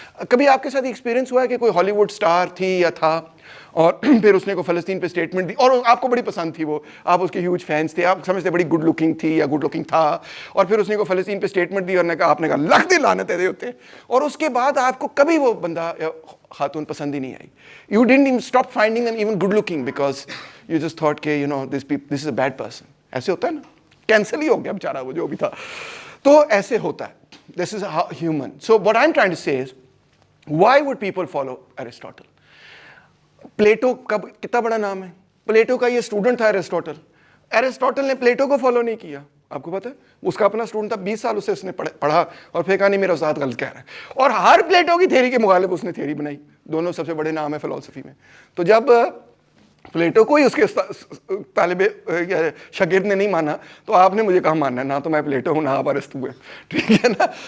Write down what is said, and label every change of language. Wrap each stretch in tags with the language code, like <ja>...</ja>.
<ur>کبھی آپ کے ساتھ ایکسپیرینس ہوا ہے کہ کوئی ہالی ووڈ اسٹار تھی یا تھا, اور پھر اس نے کوئی فلسطین پہ اسٹیٹمنٹ دی اور آپ کو بڑی پسند تھی, وہ آپ اس کے ہیوج فینس تھے, آپ سمجھتے بڑی گڈ لکنگ تھی یا گڈ لکنگ تھا, اور پھر اس نے کوئی فلسطین پہ اسٹیٹمنٹ دی اور آپ نے کہا لکھ دی لعنت ہے ہوتے, اور اس کے بعد آپ کو کبھی وہ بندہ خاتون پسند ہی نہیں آئی.</ur> <en>You didn't even stop finding them even good looking because you just thought کہ you know this is a bad person.</en> <ur>ایسے ہوتا ہے نا, کینسل ہی ہو گیا بیچارہ وہ جو بھی تھا. تو ایسے ہوتا ہے.</ur> <en>This is how human. So what I'm trying to say is, why would people follow Aristotle?</en> <ur>Plato کا کتنا بڑا نام ہے, پلیٹو کا یہ اسٹوڈنٹ تھا ایرسٹوٹل. ایرسٹوٹل نے پلیٹو کو فالو نہیں کیا, آپ کو پتا ہے, اس کا اپنا اسٹوڈنٹ تھا, 20 سال اس نے پڑھا اور پھر کہا نہیں میرا استاد غلط کہہ رہا ہے, اور ہر پلیٹو کی تھیوری کے مخالف اس نے تھیوری بنائی. دونوں سب سے بڑے نام ہے فلسفی میں. تو جب پلیٹو کو ہی اس کے طالب شاگرد نے نہیں مانا, تو آپ نے مجھے کہاں ماننا ہے, نہ تو میں پلیٹو ہوں نہ آپ ارسطو ہے, ٹھیک ہے نا.</ur>